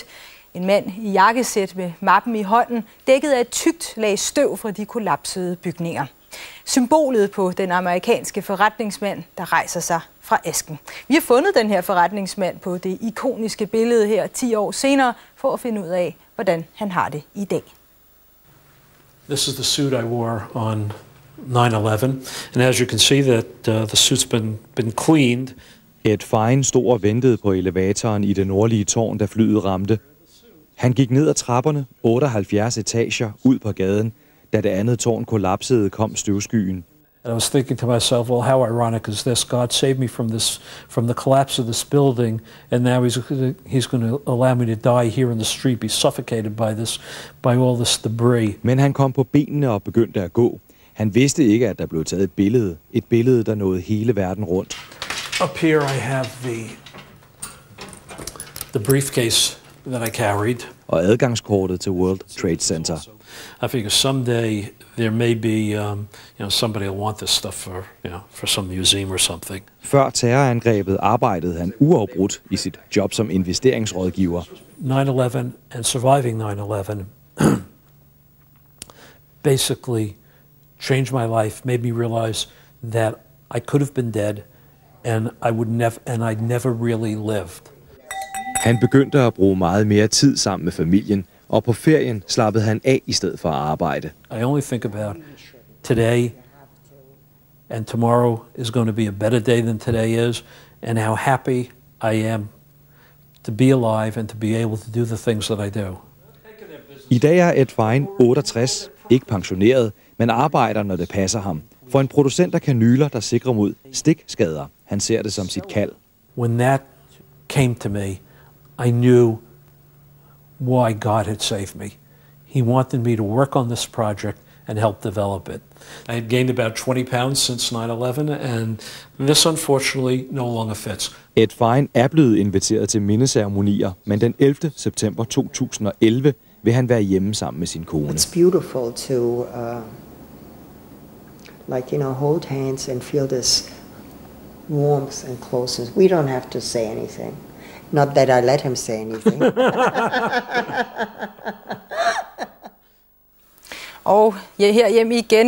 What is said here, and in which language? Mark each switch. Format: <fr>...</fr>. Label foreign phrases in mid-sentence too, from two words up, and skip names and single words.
<da>En mand i jakkesæt med mappen i hånden, dækket af et tykt lag støv fra de kollapsede bygninger. Symbolet på den amerikanske forretningsmand, der rejser sig fra asken. Vi har fundet den her forretningsmand på det ikoniske billede her 10 år senere, for at finde ud af, hvordan han har det i dag.</da> <en>This is the suit I wore on 9/11, and as you can see that the suit's been cleaned.</en> <da>Ed Fein stod og ventede på elevatoren i det nordlige tårn, da flyet ramte. Han gik ned ad trapperne, 78 etager, ud på gaden. Da det andet tårn kollapsede, kom støvskyen.</da> <en>I was thinking to myself, well, how ironic is this? God saved me from the collapse of this building, and now he's going to allow me to die here in the street, be suffocated by all this debris.</en> <da>Men han kom på benene og begyndte at gå. Han vidste ikke, at der blev taget et billede, der nåede hele verden rundt.</da> <en>Up here I have the briefcase that I carried.</en> <da>Og adgangskortet til World Trade Center.</da> <en>I figure someday there may be, somebody will want this stuff for some museum or something.</en> <da>Før terrorangrebet arbejdede han uafbrudt i sit job som investeringsrådgiver.</da> <en>9/11 and surviving 9/11 basically changed my life, made me realize that I could have been dead, and I'd never really lived.</en> <da>Han begyndte at bruge meget mere tid sammen med familien, og på ferien slappede han af i stedet for at arbejde.</da> <en>I only think about today, and tomorrow is going to be a better day than today is, and how happy I am to be alive and to be able to do the things that I do.</en> <da>I dag er Ed Fein 68, ikke pensioneret, men arbejder, når det passer ham. For en producent af kanyler, der sikrer mod stikskader. Han ser det som sit kald.</da> <en>When that came to me, I knew why God had saved me. He wanted me to work on this project and help develop it. I had gained about 20 pounds since 9/11, and this unfortunately no longer fits.</en> <da>Ed Fein er blevet inviteret til mindeceremonier, men den 11. september 2011 vil han være hjemme sammen med sin kone.</da> <en>It's beautiful to hold hands and feel this warmth and closeness. We don't have to say anything. Not that I let him say anything.</en> <da>Og her hjemme igen.</da>